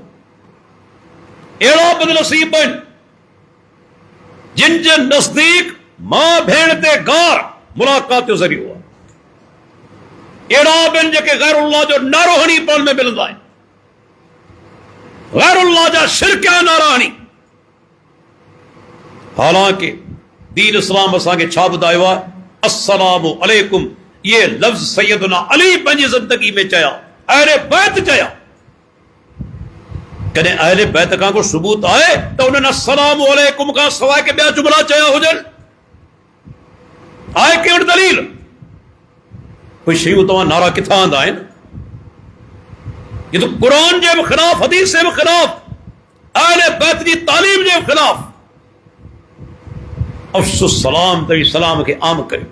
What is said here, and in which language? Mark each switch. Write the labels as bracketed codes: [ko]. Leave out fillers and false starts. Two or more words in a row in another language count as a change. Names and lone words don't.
[sd] अहिड़ा बदनसीब आहिनि जिन जे नज़दीक मां भेण ते गार मुलाक़ात जो ज़रियो आहे। अहिड़ा बि आहिनि जेके गैरुल्लाह जो नारो हणी पाण में मिलंदा आहिनि, गैरुल्लाह जा शिरकिया नारा हणी। हालांकि दीन इस्लाम असांखे छा ॿुधायो आहे? [ar] السلام عليكم. [sd] ये लफ़्ज़ सैयदना अली पंहिंजी ज़िंदगी में चया, अहले बैत चया। कॾहिं अहले बैत खां को सबूत आहे त उन्हनि [ar] السلام عليكم [sd] खां सवाइ के ॿिया जुमला चया हुजनि? आहे कहिड़ी दलील? कोई शयूं तव्हां नारा किथां आंदा आहिनि? ये तो क़ुरान जे बि ख़िलाफ़, हदीस जे बि ख़िलाफ़, अहले बैत जी तालीम जे बि ख़िलाफ़। अफ़सुस सलाम तवी सलाम खे आम कयो।